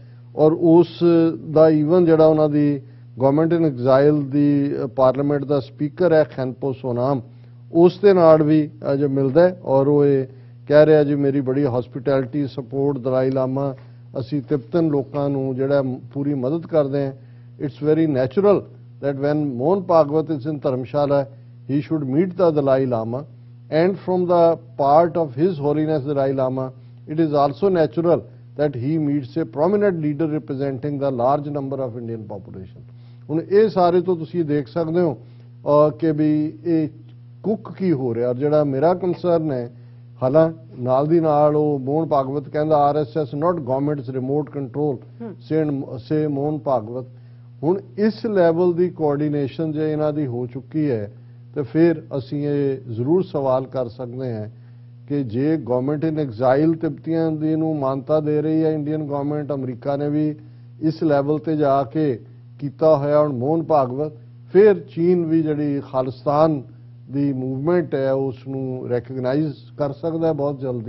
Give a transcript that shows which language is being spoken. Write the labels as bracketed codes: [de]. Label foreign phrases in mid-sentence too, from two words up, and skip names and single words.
[pa] ਔਰ ਉਸ ਦਾ ਈਵਨ ਜਿਹੜਾ ਉਹਨਾਂ ਦੀ [en] government in exile [pa] ਦੀ ਪਾਰਲੀਮੈਂਟ ਦਾ ਸਪੀਕਰ ਹੈ ਖੈਨਪੋ ਸੋਨਾਮ, ਉਸ ਦੇ ਨਾਲ ਵੀ ਅੱਜ ਮਿਲਦਾ ਹੈ। ਔਰ ਉਹ ਇਹ ਕਹਿ ਰਿਹਾ ਜੀ ਮੇਰੀ ਬੜੀ [en] hospitality support [pa] ਦਲਾਈ ਲਾਮਾ, ਅਸੀਂ ਤਿੱਬਤਨ ਲੋਕਾਂ ਨੂੰ ਜਿਹੜਾ ਪੂਰੀ ਮਦਦ ਕਰਦੇ ਹਾਂ। [en] it's very natural that when Mohan Bhagwat is in Dharamshala, he should meet the Dalai Lama, and from the part of His Holiness Dalai Lama, it is also natural that he meets a prominent leader representing the large number of Indian population. [pa] ਹੁਣ ਇਹ ਸਾਰੇ ਤੋਂ ਤੁਸੀਂ ਦੇਖ ਸਕਦੇ ਹੋ ਕਿ ਵੀ ਇਹ ਕੁੱਕ ਕੀ ਹੋ ਰਿਹਾ। ਔਰ ਜਿਹੜਾ ਮੇਰਾ ਕੰਸਰਨ ਹੈ, ਹਾਲਾਂ ਨਾਲ ਦੀ ਨਾਲ ਉਹ ਮੋਹਨ ਭਾਗਵਤ ਕਹਿੰਦਾ [en] RSS not government's remote control, say [pa] ਮੋਹਨ ਭਾਗਵਤ। ਹੁਣ ਇਸ ਲੈਵਲ ਦੀ ਕੋਆਰਡੀਨੇਸ਼ਨ ਜੇ ਇਹਨਾਂ ਦੀ ਹੋ ਚੁੱਕੀ ਹੈ ਤੇ ਫਿਰ ਅਸੀਂ ਇਹ ਜ਼ਰੂਰ ਸਵਾਲ ਕਰ ਸਕਦੇ ਹਾਂ ਕਿ ਜੇ [en] government in exile [pa] ਤਿੱਬਤੀਆਂ ਦੀ ਨੂੰ ਮਾਨਤਾ ਦੇ ਰਹੀ ਹੈ [en] Indian government, [pa] ਅਮਰੀਕਾ ਨੇ ਵੀ ਇਸ ਲੈਵਲ ਤੇ ਜਾ ਕੇ ਕੀਤਾ ਹੋਇਆ ਹੁਣ ਮੋਹਨ ਭਾਗਵਤ, ਫਿਰ ਚੀਨ ਵੀ ਜਿਹੜੀ ਖਾਲਿਸਤਾਨ ਦੀ ਮੂਵਮੈਂਟ ਹੈ ਉਸ ਨੂੰ ਰੈਕਗਨਾਈਜ਼ ਕਰ ਸਕਦਾ ਹੈ ਬਹੁਤ ਜਲਦੀ।